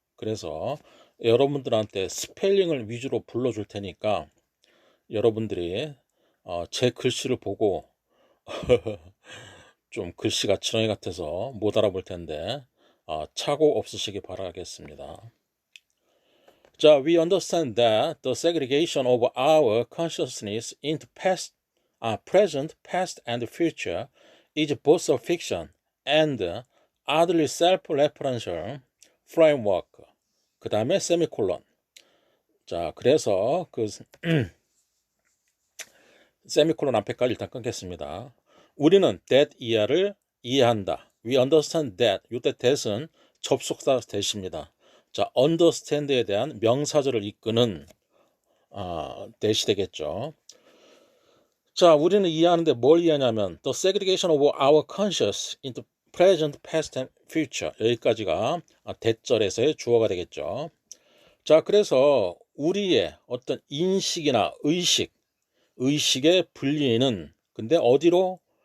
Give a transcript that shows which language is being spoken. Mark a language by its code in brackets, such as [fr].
[ko] 그래서 여러분들한테 스펠링을 위주로 불러줄 테니까 여러분들이 제 글씨를 보고 좀 글씨가 지렁이 같아서 못 알아볼 텐데 착오 없으시기 바라겠습니다. [en] 자, we understand that the segregation of our consciousness into past, present, past, and future is both a fiction and oddly self-referential framework. [ko] 그 다음에 세미콜론. 자, 그래서 그 세미콜론 앞에까지 일단 끊겠습니다. 우리는 that 이하를 이해한다. [en] We understand that. [ko] 이때 that은 접속사 that입니다. 자, understand에 대한 명사절을 이끄는 that이 되겠죠. 자, 우리는 이해하는데 뭘 이해하냐면 [en] the segregation of our conscious into present, past, and future. [ko] 여기까지가 대절에서의 주어가 되겠죠. 자, 그래서 우리의 어떤 인식이나 의식의 분리는 근데 어디로?